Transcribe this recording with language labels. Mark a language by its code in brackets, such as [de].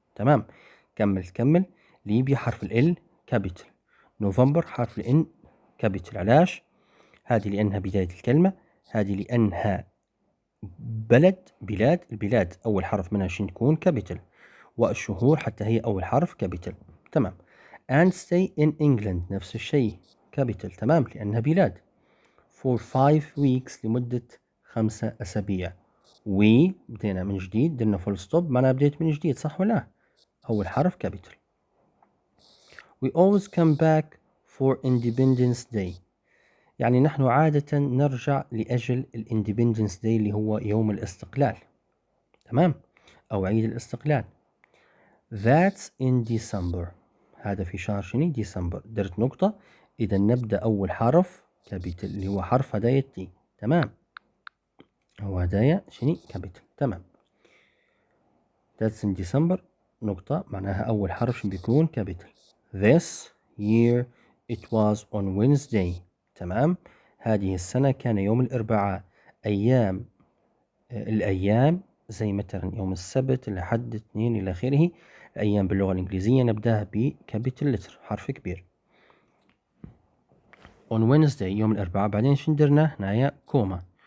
[ar] تمام. كمل. ليبيا حرف ال كابيتل. نوفمبر حرف الN كابيتل. علاش؟ هذه لأنها بداية الكلمة، هذه لأنها بلاد. البلاد أول حرف منها شين تكون كابيتل، والشهور حتى هي أول حرف كابيتل. تمام. [en] and stay in England [ar] نفس الشيء كابيتل. تمام، لأنها بلاد. [en] for 5 weeks [ar] لمدة 5 أسابيع. we بدينا من جديد، درنا فول ستوب، معناها بديت من جديد، صح ولا لا؟ أول حرف كابيتال. [en] We always come back for Independence Day. [ar] يعني نحن عادة نرجع لأجل الإندبندنس داي اللي هو يوم الاستقلال، تمام؟ أو عيد الاستقلال. [en] That's in December. [ar] هذا في شهر شنو؟ ديسمبر. درت نقطة. إذا نبدأ أول حرف كابيتال اللي هو حرف هداية تي، تمام؟ هو هدايا شنو؟ كابيتال، تمام. [en] That's in December [ar] نقطة، معناها أول حرف شنو بيكون؟ كابيتال. [en] This year it was on Wednesday. [ar] تمام. هذه السنة كان يوم الأربعاء. أيام الأيام زي مثلا يوم السبت، الأحد، الاثنين إلى آخره. الأيام باللغة الإنجليزية نبدأها بكابيتال لتر، حرف كبير. [en] on Wednesday [ar] يوم الأربعاء، بعدين شن درنا هنايا؟ كوما.